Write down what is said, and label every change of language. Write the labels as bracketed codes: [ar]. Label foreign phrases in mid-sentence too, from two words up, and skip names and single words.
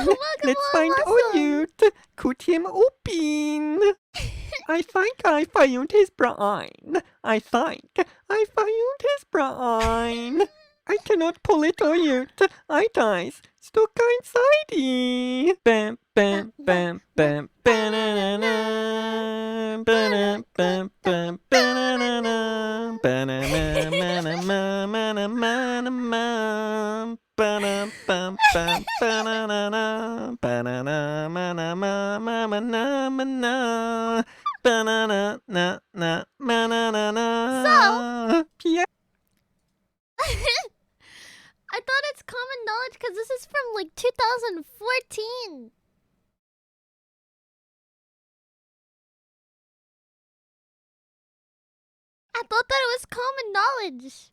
[en] Let's find out. Cut him open. I think I found his brain. I think I found his brain. I cannot pull it out. I dies stuck inside it. Bam, bam, bam, bam, banana, bam, bam, bam, banana, banana, banana, banana, bam, bam, bam, banana, banana, banana, banana, na, na, banana, na. So, yeah. I thought it's common knowledge because this is from like 2014. I thought that it was common knowledge.